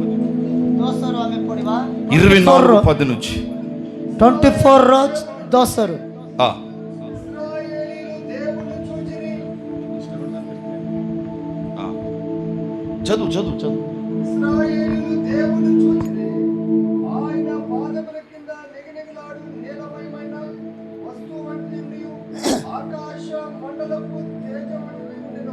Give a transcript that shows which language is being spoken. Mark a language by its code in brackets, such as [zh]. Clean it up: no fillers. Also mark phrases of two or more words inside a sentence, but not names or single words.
[or] 10 ରୁ ଆମେ ପଢିବା [te] 24:10 నుంచి [or] 24 ର 10 ରୁ ఆ. ఆ. [te] చదువు చదువు చదువు. ఇశ్రాయేలు దేవుని చూచిరి. ఆయన పాదముల కింద నిగనిగలాడు నీలమయమైన వస్తువు వంటి నీవు ఆకాశ మండలపు తేజవంటి ఉండెను.